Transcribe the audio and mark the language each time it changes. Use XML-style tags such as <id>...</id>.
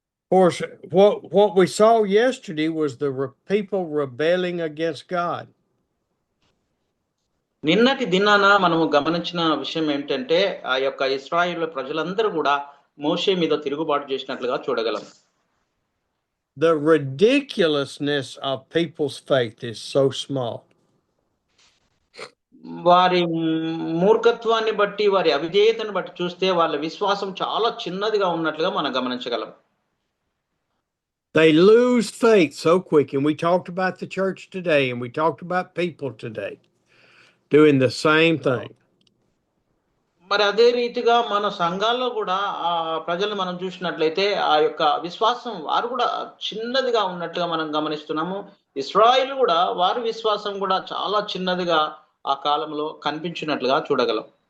<en>Of course, what we saw yesterday was the people rebelling against God.</en> <te>నిన్నటి దినాన మనము గమనించిన విషయం ఏమిటంటే ఆ యొక్క ఇశ్రాయేలు ప్రజలందరూ కూడా మోషే మీద తిరుగుబాటు చేసినట్లుగా చూడగలం.</te> <en>The ridiculousness of people's faith is so small.</en> <te>వారి మూర్ఖత్వాన్ని బట్టి, వారి అవిధేయతను బట్టి చూస్తే వాళ్ళ విశ్వాసం చాలా చిన్నదిగా ఉన్నట్లుగా మనం గమనించగలం.</te> <en>They lose faith so quick. And we talked about the church today, and we talked about people today doing the same thing.</en> <te>మరి అదే రీతిగా మన సంఘాల్లో కూడా ప్రజలు మనం చూసినట్లయితే ఆ యొక్క విశ్వాసం వారు కూడా చిన్నదిగా ఉన్నట్టుగా మనం గమనిస్తున్నాము. ఇశ్రాయేలు కూడా వారి విశ్వాసం కూడా చాలా చిన్నదిగా ఆ కాలంలో కనిపించినట్లుగా చూడగలం.</te>